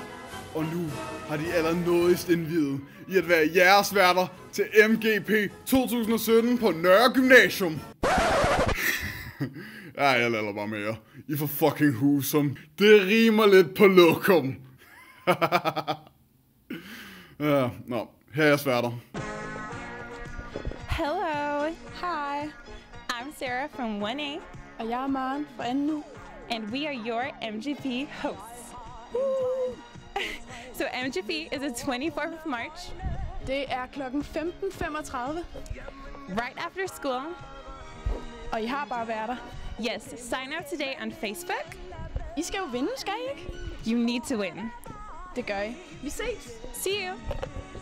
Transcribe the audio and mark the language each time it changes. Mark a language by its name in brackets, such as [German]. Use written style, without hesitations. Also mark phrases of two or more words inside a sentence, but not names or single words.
[Danish] Og nu har de allernådigst indviet i at være jeres værter til MGP 2017 på Nørre Gymnasium. Ja, jeg lader bare med jer. I får fucking husum. Det rimer lidt på lokum. Ja, nå, her er jeres værter. [English] Hello. Hi. I'm Sarah from 1A. [Danish] Og jeg er Maren fra 2. [English] And we are your MGP hosts. Woo. So MGP is the 24th of March. [Danish] Det er klokken 15:35. [English] Right after school. [Danish] Og I har bare været der. [English] Yes, sign up today on Facebook. [Danish] I skal jo vinde, skal I ikke? [English] You need to win. [Danish] Det gør I. Vi ses. [English] See you.